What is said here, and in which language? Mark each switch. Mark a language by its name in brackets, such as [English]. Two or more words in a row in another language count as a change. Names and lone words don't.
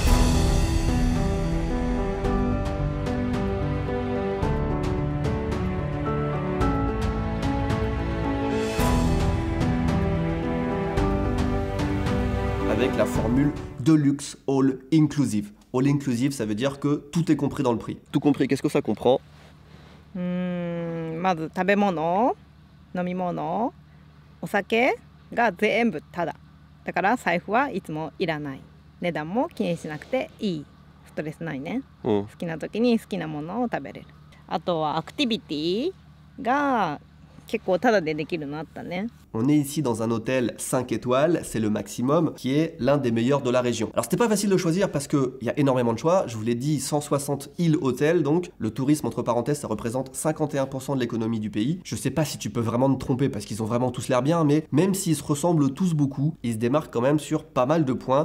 [French] Avec la formule Deluxe All Inclusive. All Inclusive, ça veut dire que tout est compris dans le prix. Tout compris, qu'est-ce que ça comprend? [Japanese] まず食べ物、飲み物、お酒が全部タダ。だから財布はいつもいらない。値段も気にしなくていい。ストレスないね。好きな時に好きなものを食べれる。あとはアクティビティが結構タダでできるのあったね。 [French] On est ici dans un hôtel 5 étoiles, c'est le maximum, qui est l'un des meilleurs de la région. Alors c'était pas facile de choisir parce qu'il y a énormément de choix, je vous l'ai dit, 160 îles hôtels, donc le tourisme entre parenthèses ça représente 51% de l'économie du pays. Je sais pas si tu peux vraiment te tromper parce qu'ils ont vraiment tous l'air bien, mais même s'ils se ressemblent tous beaucoup, ils se démarquent quand même sur pas mal de points.